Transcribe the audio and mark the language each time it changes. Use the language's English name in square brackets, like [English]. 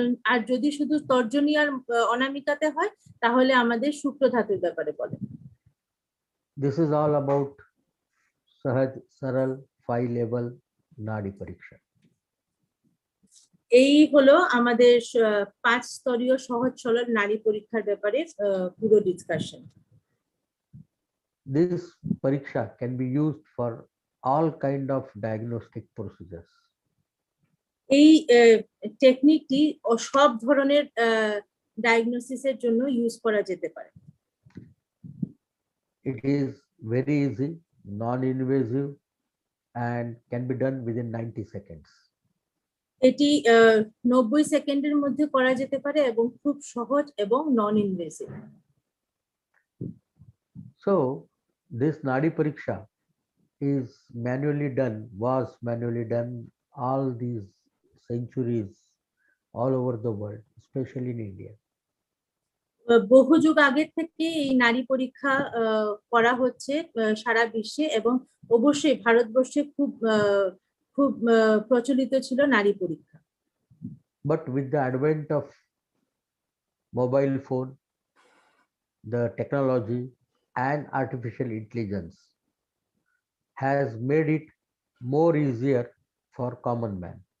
[Bangla] আর যদি শুধু তর্জনী আর অনামিকাতে হয় তাহলে আমাদের শুক্র ধাতুর ব্যাপারে বলে। [English] This is all about Sahaj Saral 5 level Nadi Pariksha. [Bangla] এই হলো আমাদের 5 স্তরীয় সহজ সরল নারী পরীক্ষার ব্যাপারে পুরো discussion. [English] This pariksha can be used for all kind of diagnostic procedures. [Bangla] এই টেকনিকটি সব ধরনের ডায়াগনোসিসের জন্য ইউজ করা যেতে পারে। [English] It is very easy, non-invasive, and can be done within 90 seconds. [Bangla] এটি 90 সেকেন্ডের মধ্যে করা যেতে পারে এবং খুব সহজ এবং non invasive. [English] So this Nadi Pariksha is was manually done all these centuries all over the world, especially in India. [Bangla] বহু যুগ আগের থেকে এই নারী পরীক্ষা করা হচ্ছে সারা বিশ্বে এবং অবশ্যই ভারতবর্ষে খুব খুব প্রচলিত ছিল নারী পরীক্ষা। [English] But with the advent of mobile phone, the technology and artificial intelligence has made it more easier for common man.